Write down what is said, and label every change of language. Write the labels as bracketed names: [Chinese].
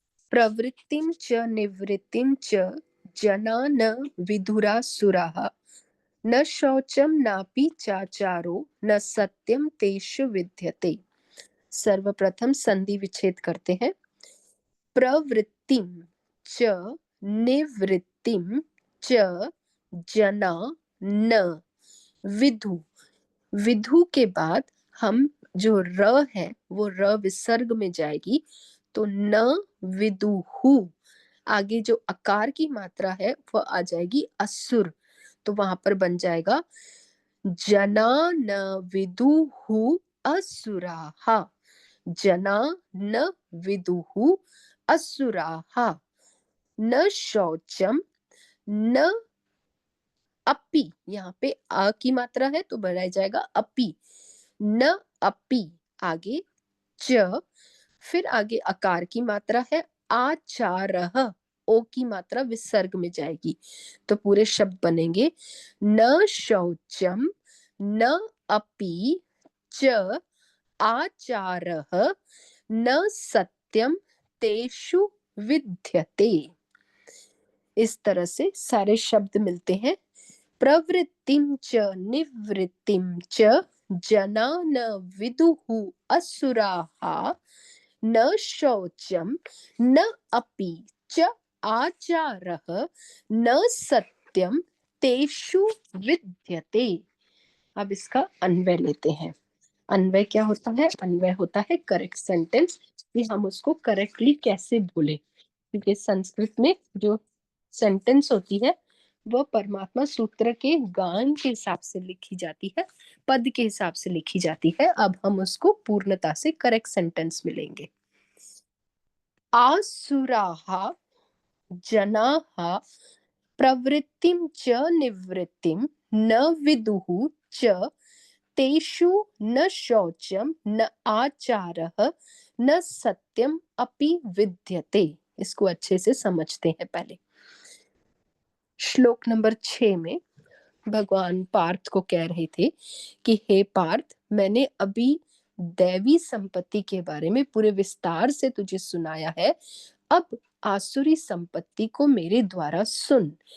[Sanskrit] प्रवृत्तिं च निवृत्तिं च जना न विदुरासुराः न शौचं नापि चाचारो न सत्यम तेषु विद्यते। [Hindi] सर्वप्रथम संधि विच्छेद करते हैं। [Sanskrit] प्रवृत्तिं च निवृत्तिं च जना न विदु। [Hindi] विधु के बाद हम जो र है वो र विसर्ग में जाएगी, तो [Sanskrit] न विदुहु। [Hindi] आगे जो अकार की मात्रा है वह आ जाएगी असुर, तो वहां पर बन जाएगा [Sanskrit] जना न विदुहु असुराहा। जना न विदुहु असुराहा। न शौचम न अपि, [Hindi] यहाँ पे आ की मात्रा है तो बनाया जाएगा अपि। न अपि, आगे च, फिर आगे अकार की मात्रा है आचारः, ओ की मात्रा विसर्ग में जाएगी, तो पूरे शब्द बनेंगे [Sanskrit] न शौचम न अपि च आचारः न सत्यम तेषु विद्यते। [Hindi] इस तरह से सारे शब्द मिलते हैं। [Sanskrit] प्रवृत्तिं च निवृत्तिं च जना न विदुः असुराः न शौचं न अपि च आचारः न सत्यम तेषु विद्यते। [Hindi] अब इसका अन्वय लेते हैं। अन्वय क्या होता है? अन्वय होता है करेक्ट सेंटेंस, कि हम उसको करेक्टली कैसे बोले, क्योंकि संस्कृत में जो सेंटेंस होती है वह परमात्मा सूत्र के गान के हिसाब से लिखी जाती है, पद के हिसाब से लिखी जाती है। अब हम उसको पूर्णता से करेक्ट सेंटेंस मिलेंगे। [Sanskrit] आसुराः जनाः प्रवृत्तिं च निवृत्तिं न विदुः च तेषु न शौचम न आचारः न सत्यम अपि विद्यते। [Hindi] इसको अच्छे से समझते हैं पहले। श्लोक नंबर 6 में भगवान पार्थ को कह रहे थे कि हे पार्थ, मैंने अभी दैवी संपत्ति के बारे में पूरे विस्तार से तुझे सुनाया है, अब आसुरी संपत्ति को मेरे द्वारा सुन।